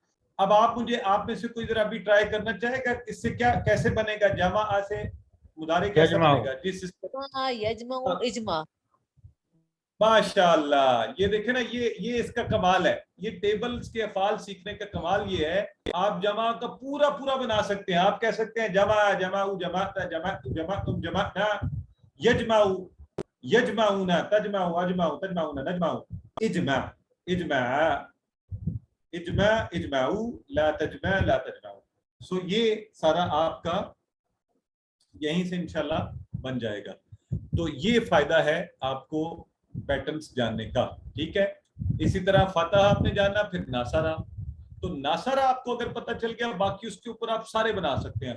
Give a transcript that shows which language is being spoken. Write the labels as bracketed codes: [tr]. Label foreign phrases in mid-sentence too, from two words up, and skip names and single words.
[hi] अब आप में से कोई जरा अभी ट्राई करना चाहेगा, इससे क्या कैसे बनेगा? जमा से मुदारे कैसे बनेगा? जिस इजमा। माशाअल्लाह, ये देखे ना, ये इसका कमाल है। ये टेबल्स के अफाल सीखने का कमाल ये है, आप जमा का पूरा पूरा बना सकते हैं। आप कह सकते हैं जमा, [ar] جمعوا، جمعتَ، جمعتم، جمعتم، جمعنا، يجمعُ، يجمعون، تجمعُ، أجمعُ، تجمعون، نجمعُ، اجمعْ، اجمعْ، اجمعْ، اجمعوا، لا تجمعْ، لا تجمعوا. [hi] सो ये सारा आपका यहीं से इंशाल्लाह बन जाएगा। तो ये फायदा है आपको पैटर्न्स जानने का, ठीक है? इसी तरह फतह आपने जाना, फिर नासरा। तो नासरा आपको अगर पता चल गया, बाकी उसके ऊपर आप सारे बना सकते हैं।